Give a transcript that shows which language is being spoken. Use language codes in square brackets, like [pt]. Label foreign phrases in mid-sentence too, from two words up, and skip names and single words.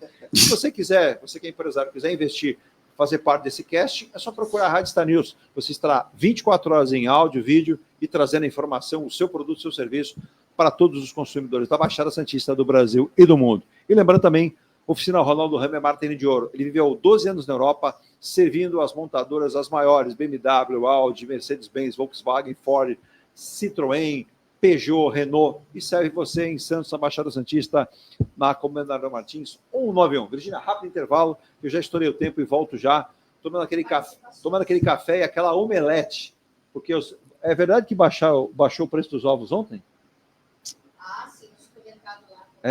[pt] Se você quiser, você que é empresário, quiser investir, fazer parte desse casting, é só procurar a Rádio Star News. Você estará 24 horas em áudio, vídeo e trazendo a informação, o seu produto, o seu serviço para todos os consumidores da Baixada Santista do Brasil e do mundo. E lembrando também, Oficina Ronaldo Hammer Martini de Ouro. Ele viveu 12 anos na Europa, servindo as montadoras as maiores, BMW, Audi, Mercedes-Benz, Volkswagen, Ford, Citroën, Peugeot, Renault, e serve você em Santos, na Baixada Santista, na Comendador Martins, 191. Virgínia, rápido intervalo, eu já estourei o tempo e volto já, tomando aquele café e aquela omelete, porque é verdade que baixou o preço dos ovos ontem? Sim, no supermercado lá.